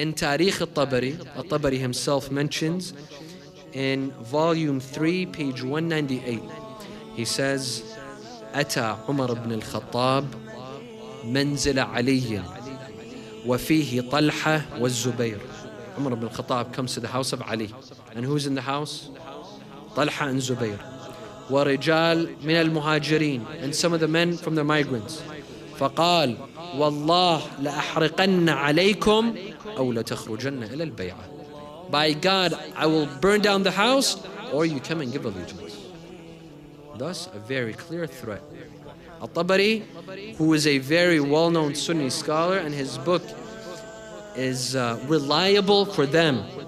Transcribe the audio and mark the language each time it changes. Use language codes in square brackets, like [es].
[en] In Tarikh al-Tabari himself mentions in volume 3, page 198, he says, [ar] "Ata Umar ibn al-Khattab manzila Ali wa fihi Talha wa Zubayr." [en] Umar ibn al-Khattab comes to the house of Ali. And who's in the house? Talha and Zubayr. [ar] Wa rijal min al-Muhajirin, [en] and some of the men from the migrants. [ar] فقال والله لأحرقن عليكم أو لتخرجن إلى البيعة. [en] By God, I will burn down the house, or you come and give allegiance. Thus, a very clear threat. Al-Tabari, who is a very well-known Sunni scholar, and his book is reliable for them.